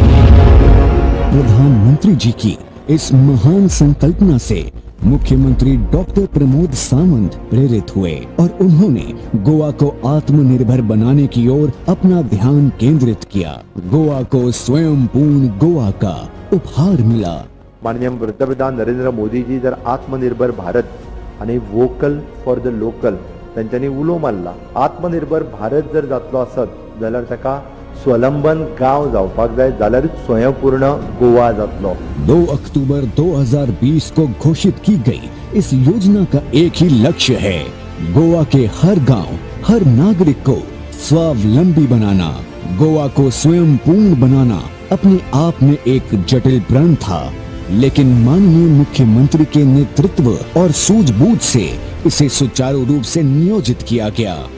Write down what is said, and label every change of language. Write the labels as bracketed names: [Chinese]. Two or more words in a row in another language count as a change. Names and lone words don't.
[Hindi] प्रधानमंत्री जी की इस महान संकल्पना से मुख्यमंत्री डॉक्टर प्रमोद सावंत प्रेरित हुए और उन्होंने गोवा को आत्मनिर्भर बनाने की ओर अपना ध्यान केंद्रित किया। गोवा को स्वयंपूर्ण गोवा का उपहार मिला। [Konkani] माननीय पंतप्रधान नरेंद्र मोदी जी जर आत्मनिर्भर भारत आणि [English] vocal for the local [Konkani] त्यांच्यानी उलो मारला। आत्मनिर्भर भारत जर जातलो आसत जाल्यार ताका स्वलंबन गांव जावपाक जाय, जाल्यार स्वयंपूर्ण गोवा जातलो। [Hindi] 2 अक्टूबर 2020 को घोषित की गई इस योजना का एक ही लक्ष्य है, गोवा के हर गांव, हर नागरिक को स्वावलंबी बनाना। गोवा को स्वयंपूर्ण बनाना अपने आप में एक जटिल प्रण था, लेकिन माननीय मुख्यमंत्री के नेतृत्व और सूझबूझ से इसे सुचारू रूप से नियोजित किया गया।